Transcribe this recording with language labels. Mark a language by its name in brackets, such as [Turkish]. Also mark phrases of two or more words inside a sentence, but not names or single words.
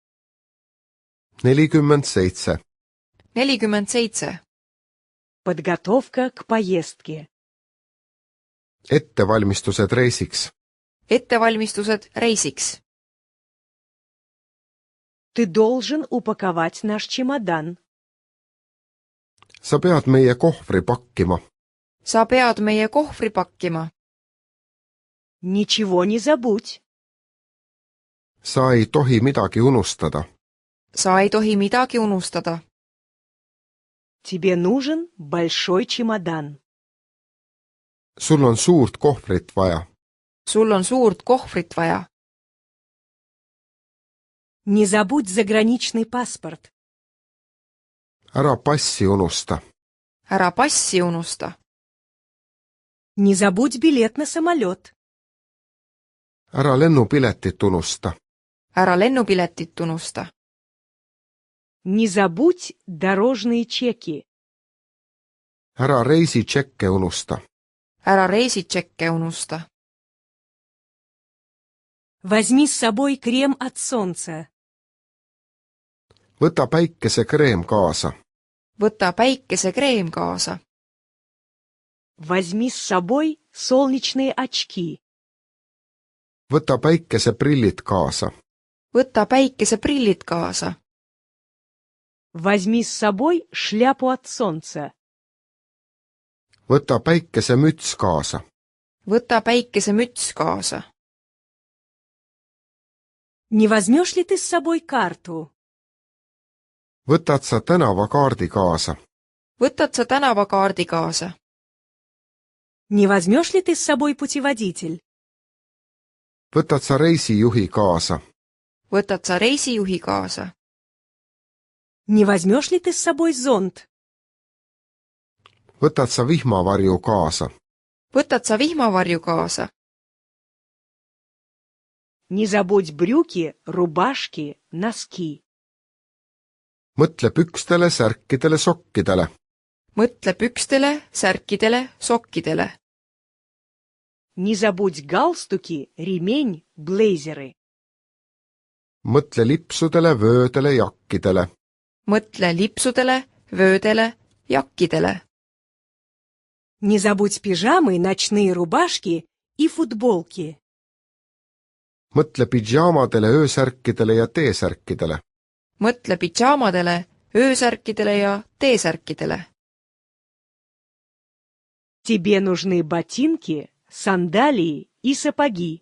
[Russian] 47. 47. Подготовка к поездке. [Estonian] Ettevalmistused reisiks. ettevalmistused reisiks. [Russian] Ты должен упаковать наш чемодан. [Estonian] Sa pead meie kohvri pakkima. sa pead meie kohvri pakkima. [Russian] Ничего не забудь. [Estonian] Sa ei tohi midagi unustada. sa ei tohi midagi unustada. [Russian] Тебе нужен большой чемодан. [Estonian] Sul on suurt kohvrit vaja. sul on suurt kohvrit vaja. [Russian] Не забудь заграничный паспорт. [Estonian] Ära passi unusta. ära passi unusta. [Russian] Не забудь билет на самолет. [Estonian] Ära lennupiletit unusta. ära lennupiletit unusta. [Russian] Не забудь дорожные чеки. [Estonian] Ära reisitšekke unusta. ära reisitšekke unusta. [Russian] Возьми с собой крем от солнца. [Estonian] Võta päikesekreem kaasa. võta päikesekreem kaasa. [Russian] Возьми с собой солнечные очки. [Estonian] Võta päikeseprillid kaasa. võta päikeseprillid kaasa. [Russian] Возьми с собой шляпу от солнца. [Estonian] Võta päikesemüts kaasa. võta päikesemüts kaasa. [Russian] Не возьмешь ли ты с собой карту? [Estonian] Võtad sa tänavakaardi kaasa. võtad sa tänavakaardi kaasa. [Russian] Не возьмешь ли ты с собой путеводитель? [Estonian] Võtad sa reisijuhi kaasa. võtad sa reisijuhi kaasa. [Russian] Не возьмешь ли ты с собой зонт? [Estonian] Võtad sa vihmavarju kaasa. võtad sa vihmavarju kaasa. [Russian] Не забудь брюки, рубашки, носки. [Estonian] Mõtle pükstele, särkidele, sokkidele. mõtle pükstele, särkidele, sokkidele. [Russian] Не забудь галстуки, ремень, блейзеры. [Estonian] Mõtle lipsudele, vöödele, jakkidele. mõtle lipsudele, vöödele, jakkidele. [Russian] Не забудь пижамы, ночные рубашки и футболки. [Estonian] Mõtle pidžaamadele, öösärkidele ja T-särkidele. mõtle pidžaamadele, öösärkidele ja T-särkidele. [Russian] Тебе нужны ботинки, сандалии и сапоги.